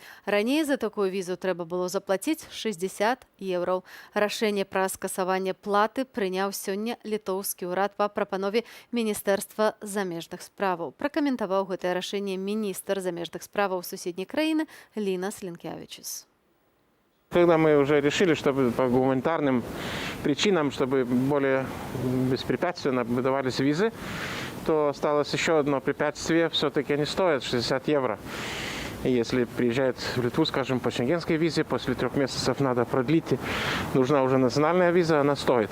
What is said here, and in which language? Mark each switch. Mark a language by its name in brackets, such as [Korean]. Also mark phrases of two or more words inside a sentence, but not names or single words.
[Belarusian] Раней за такую візу трэба было заплаціць 60 еўраў. Рашэнне пра скасаванне платы прыняў сёння літоўскі ўрад па прапанове Міністэрства замежных справаў. Пракаментаваў гэтае рашэнне міністр замежных справаў суседняй краіны Лінас Лінкявічус. [Russian] Когда мы уже решили, чтобы по гуманитарным причинам, чтобы более беспрепятственно выдавались визы, то осталось еще одно препятствие. Все-таки они стоят 60 евро. И если приезжает в Литву, скажем, по шенгенской визе, после 3 месяцев надо продлить, нужна уже национальная виза, она стоит.